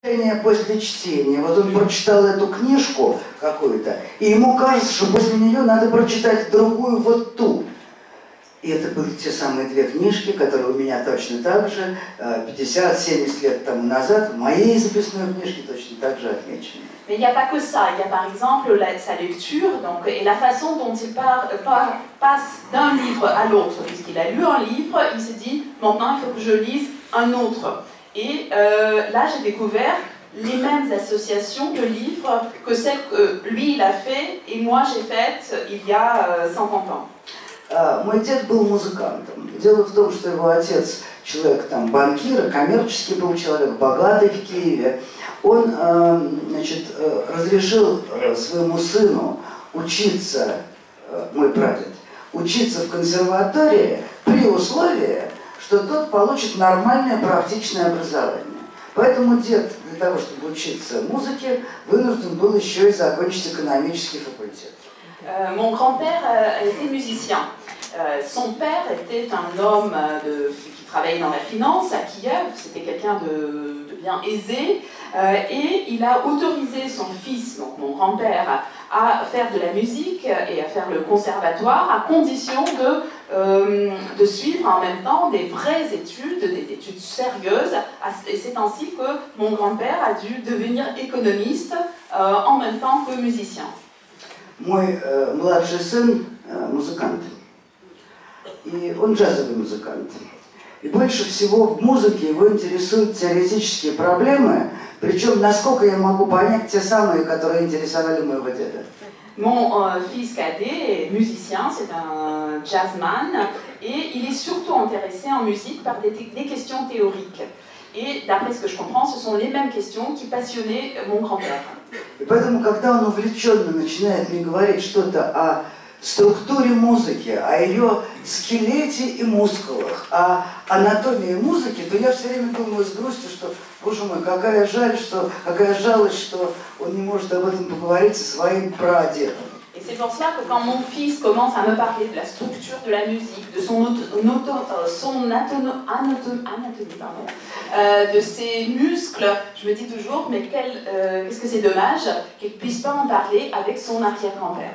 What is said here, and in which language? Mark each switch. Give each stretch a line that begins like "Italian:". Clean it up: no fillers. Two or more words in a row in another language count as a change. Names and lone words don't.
Russian: После чтения, вот он прочитал эту книжку какую-то, и ему кажется, что после нее надо прочитать другую, вот ту. И это были те самые две книжки, которые у меня точно так же 50-70 лет тому назад в моей записной книжке точно так же отмечены.
French: Mais il n'y a pas que ça, il y a par exemple sa lecture donc, et la façon dont il passe d'un livre à l'autre. Puisqu'il a lu un livre, il s'est dit maintenant il faut que je lise un autre. Et là j'ai découvert les mêmes associations de livres que celles que lui il a fait et moi j'ai faites il y a 50 ans.
Russian: Мой дед был музыкантом. Дело в том, что его отец, человек там банкир, коммерческий был человек, богатый в Киеве. Он, значит, разрешил своему сыну учиться, мой прадед, учиться в консерватории при условии, что тот получит нормальное практичное образование. Поэтому дед для того, чтобы учиться музыке, вынужден был еще и закончить экономический факультет.
French: Mon grand-père était musicien. Son père était un homme qui travaillait dans la finance à Kiev, c'était quelqu'un de bien aisé, et il a autorisé son fils, donc mon grand-père, à faire de la musique et à faire le conservatoire à condition de suivre en même temps des vraies études, des études sérieuses. Et c'est ainsi que mon grand-père a dû devenir économiste en même temps que musicien.
Russian: Мой младший сын музыкант, и он джазовый музыкант. И больше всего в музыке его интересуют теоретические проблемы, причем, насколько я могу понять, те самые, которые интересовали моего деда.
French: Mon fils cadet est musicien, c'est un jazzman, et il est surtout intéressé en musique par des questions théoriques. Et d'après ce que je comprends, ce sont les mêmes questions qui passionnaient mon grand-père.
Russian: И поэтому, когда он увлеченно начинает мне говорить что-то о структуре музыки, о ее скелете и мускулах, о анатомии музыки, то я все время думаю с грустью, что, боже мой, какая жалость, что он не может об этом поговорить со своим прадедом.
French: Et c'est pour cela que quand mon fils commence à me parler de la structure de la musique, de son anatomie, de ses muscles, je me dis toujours, mais qu'est-ce que c'est dommage qu'il ne puisse pas en parler avec son arrière-grand-père.